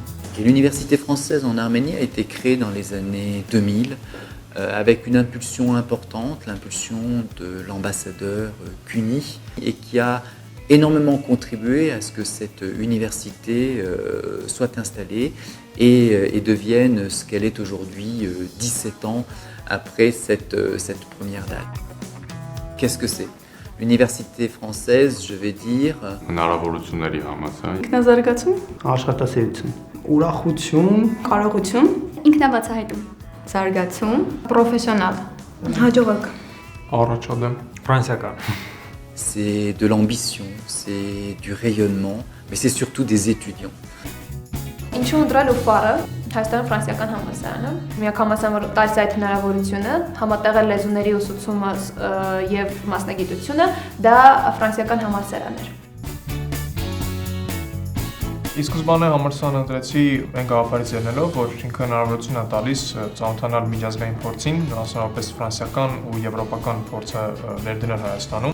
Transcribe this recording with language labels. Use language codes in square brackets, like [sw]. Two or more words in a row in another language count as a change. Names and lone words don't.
[fr] Et l'université française en Arménie a été créée dans les années 2000 avec une impulsion importante, l'impulsion de l'ambassadeur Cuny, et qui a énormément contribué à ce que cette université soit installée et devienne ce qu'elle est aujourd'hui, 17 ans après cette première date. Qu'est-ce que c'est? L'université française, je vais dire... [hy] Հնարավորությունների համացան։ Ինքնազարգացում, Աշխատասիրություն, ուրախություն, կարողություն, ինքնաբացահայտում, զարգացում, պրոֆեսիոնալ, հաջողակ, Առաջադեմ։ Ֆրանսիական։ [fr] C'est de l'ambition, c'est du rayonnement, mais c'est surtout des étudiants. [hy] Ինչու ընտրել Ուֆարը, Հայաստանի ֆրանսիական համալսարանը, միանգամացան որ տալիս այդ հնարավորությունը, համատեղել լեզուների ուսուցումը եւ մասնագիտությունը, դա ֆրանսիական համալսարան էր։ Իսկ սկզբանե համալսարան ընտրեցի այն գաղափարից ելնելով, որ ինքը հնարավորություն է տալիս ծանոթանալ միջազգային փորձին, մասնավորապես ֆրանսիական ու եվրոպական փորձը ներդնել Հայաստանում։